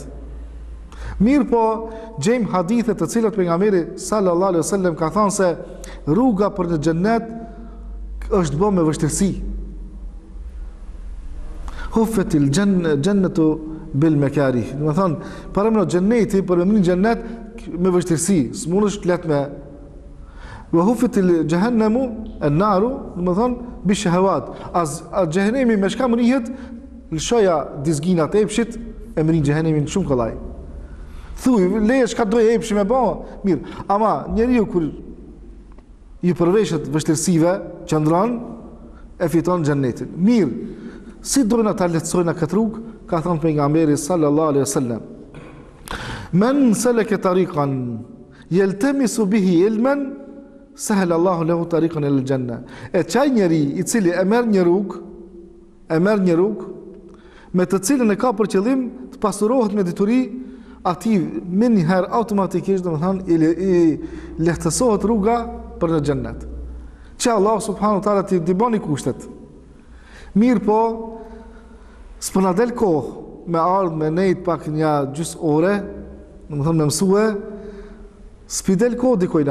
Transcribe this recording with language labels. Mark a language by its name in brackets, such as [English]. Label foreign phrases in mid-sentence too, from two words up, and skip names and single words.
[Albanian] Mirë po, gjejmë hadithe të cilat pejgamberi [Arabic] صلى الله عليه وسلم [Albanian] ka thënë se rruga për në xhennet është bërë me vështirësi. [Arabic] حفت الجنة بالمكاره. [Albanian] Do të thonë, para më xhenneti, për në xhennet me vështirësi, s'mundesh lehtë me [Arabic] وحفت جهنم النار, [Albanian] do të thonë [Arabic] بالشهوات. [Albanian] Az xhenemi me çka mrihet, lëshoja dizginat e epshit e mrin xhenemin shumë kollaj. Thuj, leje çka do e epshi me bë, mirë. Ama njeriu kur i përveshet vështirësive, qëndron e fiton xhennetin. Mirë. Si dojnë ta lehtësojnë këtë rrugë, ka thënë pejgamberi [Arabic] صلى الله عليه وسلم. من سلك طريقا يلتمس به علما سهل الله له طريقا إلى الجنة. [Albanian] E çaj njeri i cili e merr një rrugë, me të cilën e ka për qëllim të pasurohet me dituri, ati me njëherë automatikisht do të thonë i lehtësohet rruga për në xhennet. Që Allah [Arabic] سبحانه وتعالى [Albanian] t'i bani kushtet. Mirë po, s'po na del kohë me ardhë me nejt pak një gjys ore, do të thonë me mësue, s'pi del kohë dikojna.